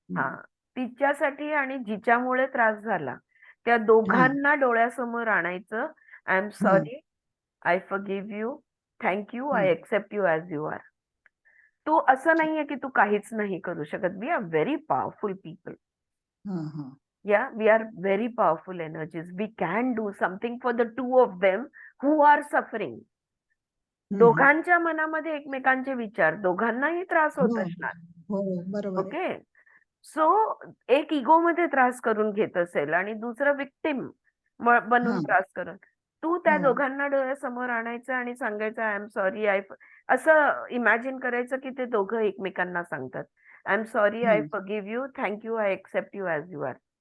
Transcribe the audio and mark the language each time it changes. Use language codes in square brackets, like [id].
[mr] हा, तिच्यासाठी आणि जिच्यामुळे त्रास झाला त्या दोघांना डोळ्यासमोर आणायचं. [en] I am sorry, I forgive you, thank you, I accept you as you are. [mr] तू असं नाहीये की तू काहीच नाही करू शकत. [en] We are very powerful people. Yeah, we are very powerful energies. We can do something for the two of them who are suffering. [mr] दोघांच्या मनामध्ये एकमेकांचे विचार, दोघांनाही त्रास होत असणार. हो, बरोबर आहे. ओके, सो एक इगो मध्ये त्रास करून घेत असेल आणि दुसरं विक्टिम बनून त्रास करत, तू त्या दोघांना डोळ्यासमोर आणायचं आणि सांगायचं [en] I am sorry, [mr] असं इमॅजिन करायचं की ते दोघं एकमेकांना सांगतात [en] I am sorry, I forgive you, thank you, I accept you as you are.